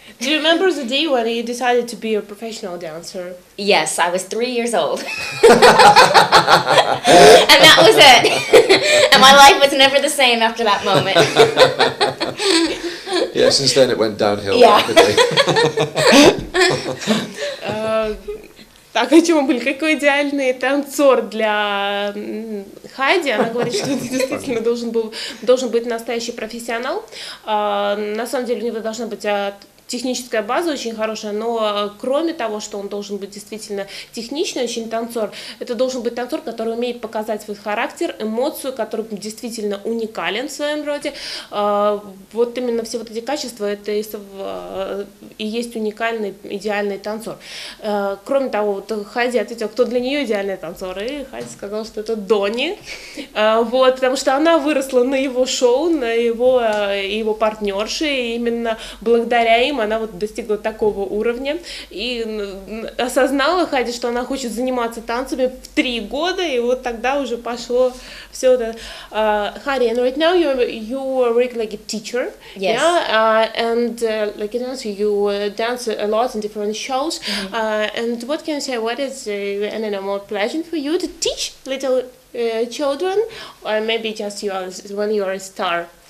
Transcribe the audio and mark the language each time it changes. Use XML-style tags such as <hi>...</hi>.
<en>Do you remember the day when you decided to be a professional dancer? yes, I was 3 years old. And that was it. And my life was never the same after that moment. Yeah, since then it went downhill Yeah. rapidly.</en> <ru>Так, о чем мы были? Какой идеальный танцор для Хайди? Она говорит, что ты действительно должен быть настоящий профессионал. На самом деле у него должна быть техническая база очень хорошая, но кроме того, что он должен быть действительно техничный, очень танцор, это должен быть танцор, который умеет показать свой характер, эмоцию, который действительно уникален в своем роде. Вот именно все вот эти качества, это и есть уникальный, идеальный танцор. Кроме того, вот Хайди ответила, кто для нее идеальный танцор, и Хайди сказала, что это Донни, вот, потому что она выросла на его шоу, на его партнерши, и именно благодаря им она вот достигла такого уровня и осознала Хайди, что она хочет заниматься танцами в 3 года, и вот тогда уже пошло все это.</ru> <en>Heidi, and right now you work like a teacher, Yes. yeah, and like a dancer, you dance a lot in different shows, and what can you say? What is I don't know, more pleasant for you to teach little children, or maybe just when you are a star?</en>